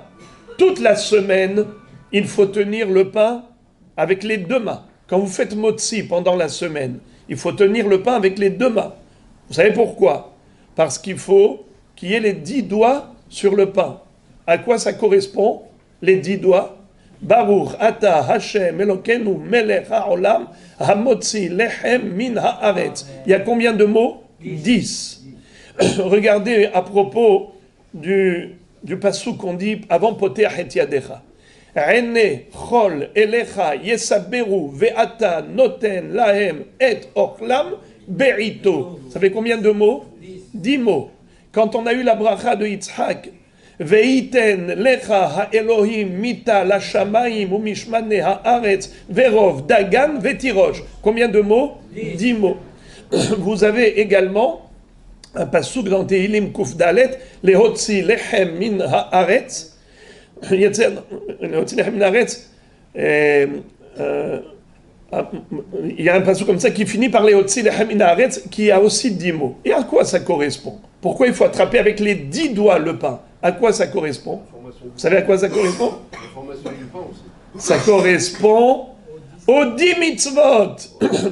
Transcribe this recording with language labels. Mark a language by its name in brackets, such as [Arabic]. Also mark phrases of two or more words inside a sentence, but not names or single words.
[French] Toute la semaine, il faut tenir le pain avec les deux mains. Quand vous faites motzi pendant la semaine, il faut tenir le pain avec les deux mains. Vous savez pourquoi? Parce qu'il faut qu'il y ait les 10 doigts sur le pain. À quoi ça correspond, les 10 doigts? [Hebrew] ברוך אתה השם אלוקינו מלך העולם המוציא לחם מן הארץ. [French] Il y a combien de mots? 10. Regardez à propos du passouk qu'on dit avant [Hebrew] פותח את ידך. עיני כל אליך ישברו ואתה נותן להם את אכלם בעתו. [French] Ça fait combien de mots? 10 mots. Quand on a eu la bracha de Yitzhak, [Hebrew] ויתן לך האלוקים מטל השמים ומשמני הארץ ורב דגן ותירוש. [French] Combien de mots? 10 mots. Vous avez également un passouk dans Tehilim Kuf Dalet, [Hebrew] להוציא לחם מן הארץ. [French] Il y a un passage comme ça qui finit par les [Hebrew] הוציא לחם מן הארץ [French] qui a aussi 10 mots. Et à quoi ça correspond? Pourquoi il faut attraper avec les 10 doigts le pain? À quoi ça correspond? Vous savez à quoi ça correspond? Ça correspond aux 10 mitzvot.